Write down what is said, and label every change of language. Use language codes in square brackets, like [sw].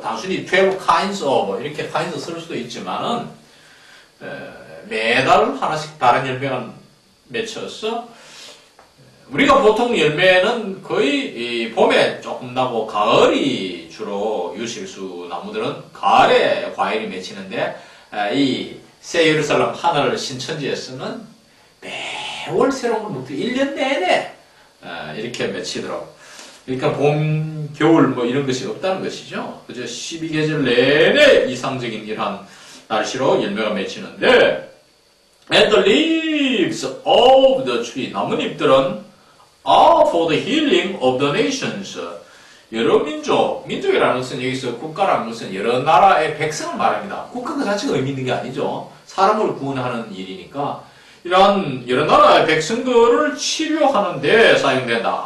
[ko] 단순히 [en] 12 kinds of [ko] 이렇게 kinds 쓸 수도 있지만은 매달 하나씩 다른 열매가 맺혀서 우리가 보통 열매는 거의 봄에 조금 나고 가을이 주로 유실수 나무들은 가을에 과일이 맺히는데 이 새 예루살렘 하늘 신천지에서는 매월 새로운 걸 먹고 1년 내내 이렇게 맺히더라고. 그러니까 봄, 겨울 뭐 이런 것이 없다는 것이죠. 그저 12계절 내내 이상적인 이러한 날씨로 열매가 맺히는데 [en] And the leaves of the tree, [ko] 나뭇잎들은 [en] are for the healing of the nations. [ko] 여러 민족, 민족이라는 것은 여기서 국가라는 것은 여러 나라의 백성을 말합니다. 국가 그 자체가 의미 있는 게 아니죠. 사람을 구원하는 일이니까 이러한 여러 나라의 백성들을 치료하는 데 사용된다.